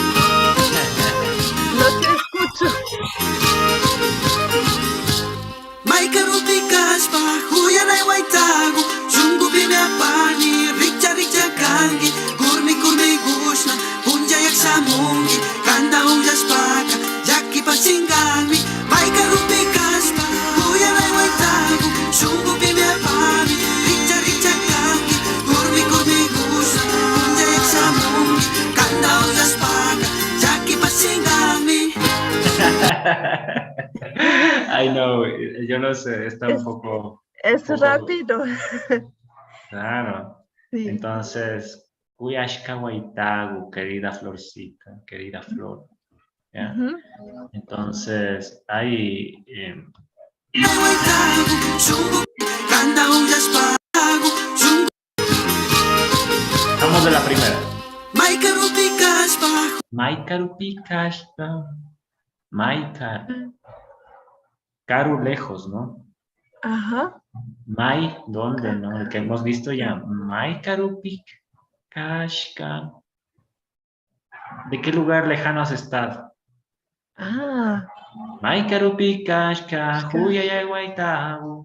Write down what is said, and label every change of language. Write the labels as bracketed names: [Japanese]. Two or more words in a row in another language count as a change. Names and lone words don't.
[Spanish] No te escucho. [Quechua] Maikaruti Kashpa, Huyanai Waitagu, Shungu Bimia Pani, Richa Richa Kangi, Kurmi Kurmi Gushna, Punja Yaksamungi, Kanda Unjas Paka, Jaki Pasingami, Maikaruti Kashpa, Huyanai Waitagu, Shungu Bimia Pani, Richa Richa Kangi, Kurmi Kurmi Gushna, Punja Yaksamungi, Kanda Unjas Paka, Jaki Pasingami. [English] I know, [Spanish] yo no sé, está un poco... Es un poco- rápido. Claro. Sí. Entonces, [Quechua] Kuyashka Waitagu, [Spanish] querida Florcita, querida Flor. ¿Ya? Entonces, hay... Vamos de la primera. [Quechua] Maikarupi Kashpa. Maika. Karu [Spanish] lejos, ¿no? Ajá. Mai, ¿dónde, no? El que hemos visto ya. [Quechua] Maikarupi Kashka. [Spanish] ¿De qué lugar lejano has estado? Ah, [Quechua] Maikarupi Kashka, Huyaya Waitagu.